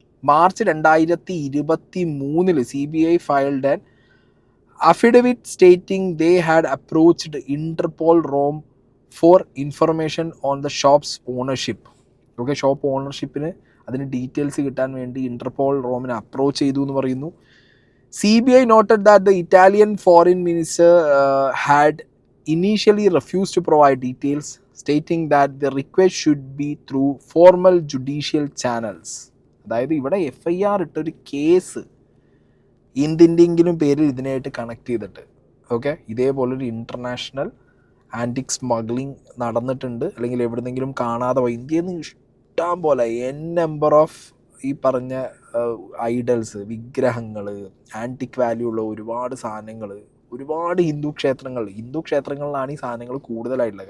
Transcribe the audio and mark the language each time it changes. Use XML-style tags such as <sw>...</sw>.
<en>March 2023 CBI filed an affidavit stating they had approached Interpol Rome for information on the shop's ownership.</en> <ml>Okay, shop ഓണർഷിപ്പിന് അതിന് details കിട്ടാൻ വേണ്ടി Interpol റോമിനെ approach ചെയ്തു എന്ന് പറയുന്നു.</ml> <en>CBI noted that the Italian foreign minister had initially refused to provide details, stating that the request should be through formal judicial channels.</en> <ml>അതായത് ഇവിടെ FIR ഇട്ടൊരു case എന്തിൻ്റെങ്കിലും പേരിൽ ഇതിനായിട്ട് കണക്ട് ചെയ്തിട്ട്, ഓക്കെ, ഇതേപോലൊരു ഇൻ്റർനാഷണൽ ആൻറ്റിക് സ്മഗ്ലിംഗ് നടന്നിട്ടുണ്ട്, അല്ലെങ്കിൽ എവിടെന്നെങ്കിലും കാണാതെ പോയി. ഇന്ത്യയിൽ നിന്ന് ഇഷ്ടം പോലെ നമ്പർ ഓഫ് ഈ പറഞ്ഞ ഐഡൽസ്, വിഗ്രഹങ്ങൾ, ആൻറ്റിക് വാല്യൂ ഉള്ള ഒരുപാട് സാധനങ്ങൾ, ഒരുപാട് ഹിന്ദു ക്ഷേത്രങ്ങളിലാണ് ഈ സാധനങ്ങൾ കൂടുതലായിട്ടുള്ളത്.</ml>